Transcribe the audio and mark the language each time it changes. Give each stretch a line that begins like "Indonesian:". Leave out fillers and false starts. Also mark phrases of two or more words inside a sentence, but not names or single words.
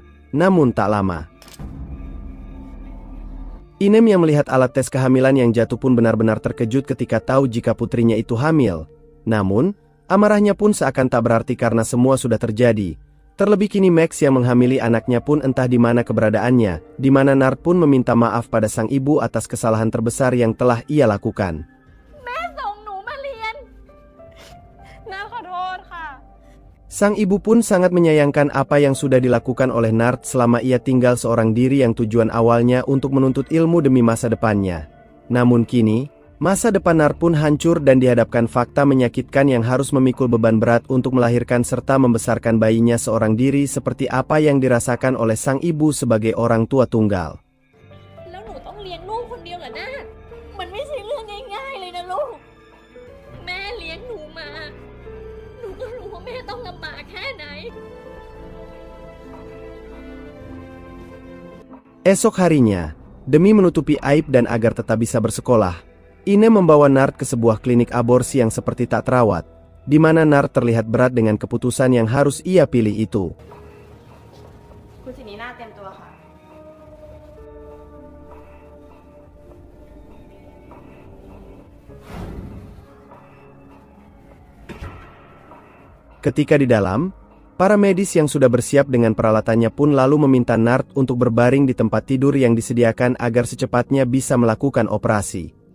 Indonesian: Namun tak lama, Inem yang melihat alat tes kehamilan yang jatuh pun benar-benar terkejut ketika tahu jika putrinya itu hamil. Namun, amarahnya pun seakan tak berarti karena semua sudah terjadi. Terlebih kini Max yang menghamili anaknya pun entah di mana keberadaannya, di mana Nart pun meminta maaf pada sang ibu atas kesalahan terbesar yang telah ia lakukan.
Thai: แม่ส่งหนูมาเรียนนาขอโทษค่ะ
Indonesian: Sang ibu pun sangat menyayangkan apa yang sudah dilakukan oleh Nart selama ia tinggal seorang diri yang tujuan awalnya untuk menuntut ilmu demi masa depannya. Namun kini, masa depan Nart pun hancur dan dihadapkan fakta menyakitkan yang harus memikul beban berat untuk melahirkan serta membesarkan bayinya seorang diri seperti apa yang dirasakan oleh sang ibu sebagai orang tua tunggal.
Thai: แล้วหนูต้องเลี้ยงลูกคนเดียวเหรอนาฏมันไม่ใช่เรื่องง่ายๆเลยนะลูก แม่เลี้ยงหนูมา หนูก็รู้ว่าแม่ต้องลำบากแค่ไหน
Indonesian: Esok harinya, demi menutupi aib dan agar tetap bisa bersekolah, Inem membawa Nart ke sebuah klinik aborsi yang seperti tak terawat, di mana Nart terlihat berat dengan keputusan yang harus ia pilih itu.
Thai: คุณสินีน่าเตรียมตัวค่ะ
Indonesian: Ketika di dalam, para medis yang sudah bersiap dengan peralatannya pun lalu meminta Nart untuk berbaring di tempat tidur yang disediakan agar secepatnya bisa melakukan operasi.